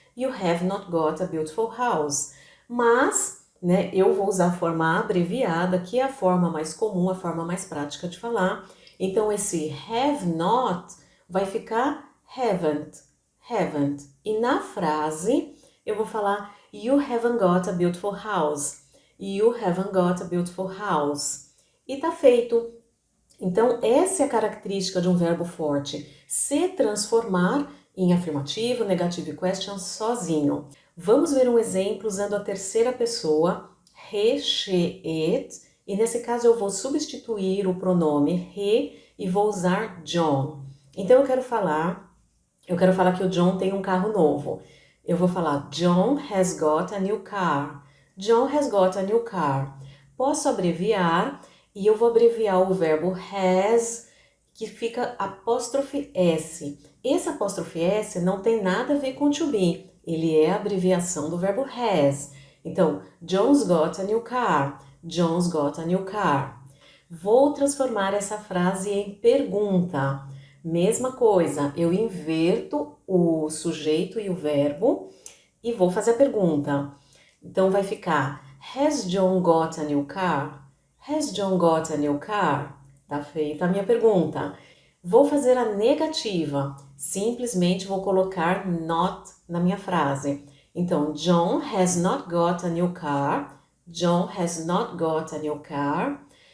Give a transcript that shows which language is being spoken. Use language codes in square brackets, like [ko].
[en] You have not got a beautiful house. [pt] Mas, né, eu vou usar a forma abreviada, que é a forma mais comum, a forma mais prática de falar. Então esse have not vai ficar haven't, haven't. E na frase eu vou falar [en] You haven't got a beautiful house. You haven't got a beautiful house. [pt] E tá feito. Então, essa é a característica de um verbo forte, se transformar em afirmativo, negativo e question sozinho. Vamos ver um exemplo usando a terceira pessoa, he, she, it, e nesse caso eu vou substituir o pronome he e vou usar John. Então eu quero falar que o John tem um carro novo. Eu vou falar [en] John has got a new car. John has got a new car. [pt] Posso abreviar e eu vou abreviar o verbo has, que fica apóstrofe S. Esse apóstrofe S não tem nada a ver com to be, ele é a abreviação do verbo has. Então, [en] John's got a new car. John's got a new car. [pt] Vou transformar essa frase em pergunta. Mesma coisa, eu inverto o sujeito e o verbo e vou fazer a pergunta. Então vai ficar [en] Has John got a new car? Has John got a new car? [pt] Tá feita a minha pergunta. Vou fazer a negativa. Simplesmente vou colocar not na minha frase. Então, [en] John has not got a new car. John has not got a new car.